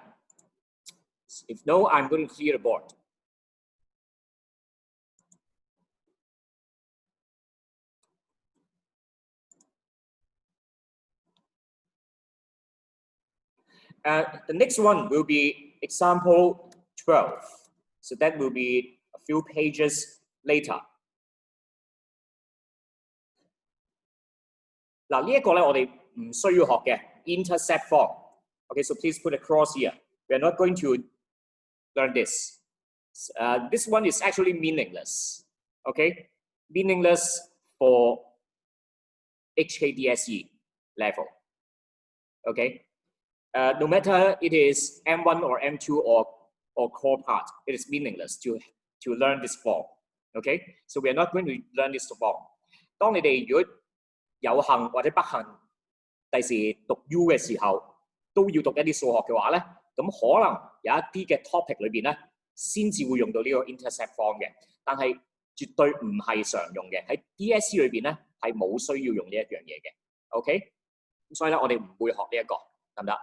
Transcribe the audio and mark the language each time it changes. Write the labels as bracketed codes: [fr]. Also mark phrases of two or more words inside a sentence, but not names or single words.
[en] If no, I'm going to clear the board. The next one will be example 12. So that will be a few pages later. [yue] 嗱，呢一個咧，我哋唔需要學嘅 [en] intercept form. Okay, so please put a cross here. We are not going to learn this. This one is actually meaningless. Okay, meaningless for HKDSE level. Okay, no matter it is M1 or M2 or core part, it is meaningless to learn this form. Okay, so we are not going to learn this form. [yue] 當你哋如果有幸或者不幸，第時讀 U 嘅時候都要讀一啲數學嘅話咧，咁可能有一啲嘅 topic 裏邊咧，先至會用到呢個 [en] intercept form [yue] 嘅，但係絕對唔係常用嘅。喺 DSE 裏邊咧係冇需要用呢一樣嘢嘅。OK， 咁所以咧我哋唔會學呢一個，得唔得？